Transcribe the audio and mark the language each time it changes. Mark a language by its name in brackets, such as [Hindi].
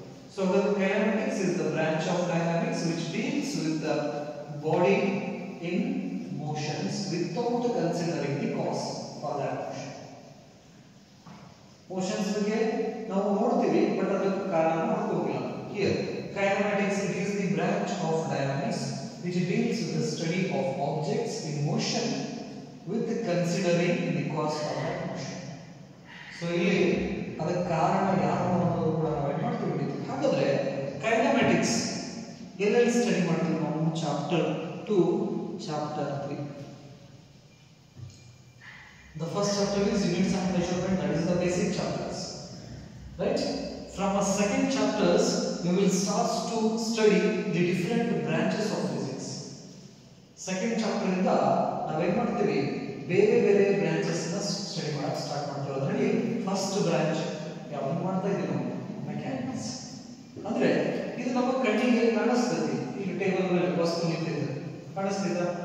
[English] So kinematics is the branch of dynamics which deals with the body in motions without considering the cause for that motion. [Kannada] Motions ಬಗ್ಗೆ ನಾವು ನೋಡ್ತೀವಿ, but ಅದಕ್ಕೆ ಕಾರಣ ನೋಡ್ಕೋಗಿಲ್ಲ. [English] Here kinematics, it is the branch of dynamics which deals with the study of objects in motion with considering the cause of that motion. [Kannada] So ಇಲ್ಲಿ ಅದಕ್ಕೆ ಕಾರಣ ಯಾರು ಅನ್ನೋದು ಕೂಡ ನಾವು ಏನು ಮಾಡ್ತೀವಿ. ಹಾಗಾದ್ರೆ kinematics ಎಲ್ಲೆಲ್ಲಿ ಸ್ಟಡಿ ಮಾಡ್ತೀವಿ ನಾವು? [English] Chapter 2, chapter 3. The first chapter is units and measurement, that is the basic chapters, right? From a second chapters we will start to study the different branches of physics. [Kannada] Second chapter ಇಂದ ನಾವೇನ್ ಮಾಡ್ತೀವಿ, ಬೇರೆ ಬೇರೆ branches ನ study ಮಾಡಕ್ಕೆ start ಮಾಡ್ತೀವಿ. ಅದರಲ್ಲಿ first branch ಯಾವುದು ಮಾಡ್ತಾ ಇದ್ದೀವಿ ನಾವು? ಮೆಕ್ಯಾನಿಕ್ಸ್. ಅಂದ್ರೆ ಇದು ನಮ್ಮ ಕಣ್ಣಿಗೆ ಕಾಣಿಸ್ತದೆ. ಈಗ ಟೇಬಲ್ ಮೇಲೆ ವಸ್ತು ನಿಂತಿದೆ, ಕಾಣಿಸ್ತಿದ?